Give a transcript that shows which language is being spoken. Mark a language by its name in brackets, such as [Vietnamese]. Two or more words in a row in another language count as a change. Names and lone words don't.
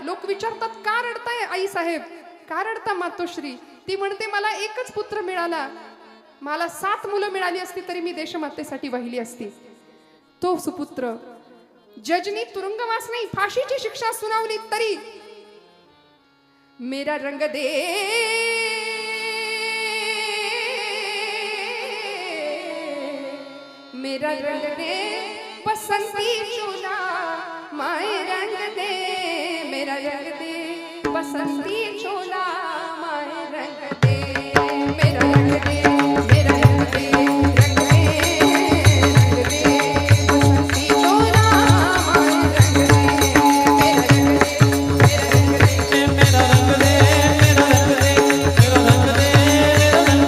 [Marathi] लोक विचारतात का रडताय आई साहेब, का रडता मातोश्री. ती म्हणते मला एकच पुत्र मिळाला, मला 7 मुलं मिळाली असती तरी मी देशमातेसाठी वाहिली असती. तो सुपुत्र जजनी तुरुंगवास नाही, फाशीची शिक्षा सुनावली तरी [Hindi] मेरा रंग दे, मेरा रंग दे बसंती चोला, माय रंग दे, मेरा रंग दे बसंती चोला, माय रंग दे, मेरा रंग दे, मेरा रंग दे, रंग दे, रंग दे बसंती चोला, माय रंग दे, मेरा रंग दे, मेरा रंग दे, मेरा रंग दे, मेरा रंग दे, मेरा रंग दे,